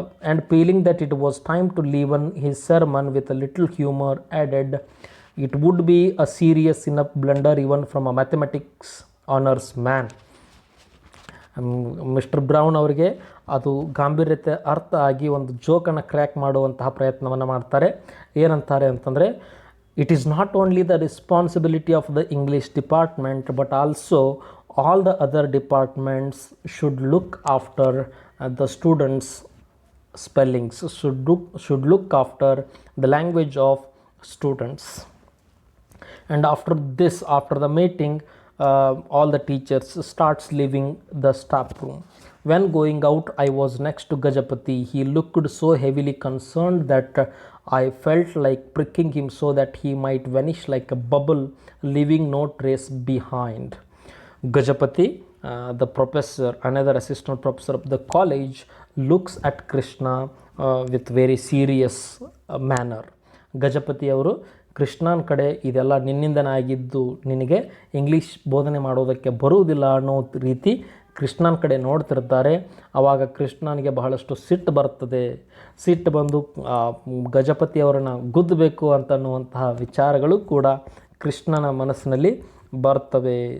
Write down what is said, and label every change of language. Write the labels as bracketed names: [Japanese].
[English] And feeling that it was time to leaven his sermon with a little humor, added, it would be a serious enough blunder even from a mathematics honors man. [Kannada] Mister brown ಅವರಿಗೆ ಅದು ಗಾಂಭೀರ್ಯತೆ ಅರ್ಥ ಆಗಿ ಒಂದು ಜೋಕನ್ನು crack ಮಾಡುವಂತಹ ಪ್ರಯತ್ನವನ್ನು ಮಾಡ್ತಾರೆ. ಏನಂತಾರೆ ಅಂತಂದರೆ, [English] It is not only the responsibility of the English department but also all the other departments should look after the students spellings, should look after the language of students. And after the meeting, all the teachers starts leaving the staff room. When going out, I was next to Gajapati. He looked so heavily concerned that I felt like pricking him so that he might vanish like a bubble, leaving no trace behind. Gajapati, the professor, another assistant professor of the college, looks at Krishna with very serious manner. [Kannada] Gajapati ಅವರು ಕೃಷ್ಣನ ಕಡೆ, ಇದೆಲ್ಲ ನಿನ್ನಿಂದನೇ ಆಗಿದ್ದು, ನಿನಗೆ English ಬೋಧನೆ ಮಾಡೋದಕ್ಕೆ ಬರುವುದಿಲ್ಲ ಅನ್ನೋ ರೀತಿ ಕೃಷ್ಣನ ಕಡೆ ನೋಡ್ತಿರ್ತಾರೆ. ಆವಾಗ ಕೃಷ್ಣನಿಗೆ ಬಹಳಷ್ಟು ಸಿಟ್ಟು ಬರ್ತದೆ. ಸಿಟ್ಟು ಬಂದು ಗಜಪತಿಯವರನ್ನು ಗುದ್ದಬೇಕು ಅಂತನ್ನುವಂತಹ ವಿಚಾರಗಳು ಕೂಡ ಕೃಷ್ಣನ ಮನಸ್ಸಿನಲ್ಲಿ ಬರ್ತವೆ.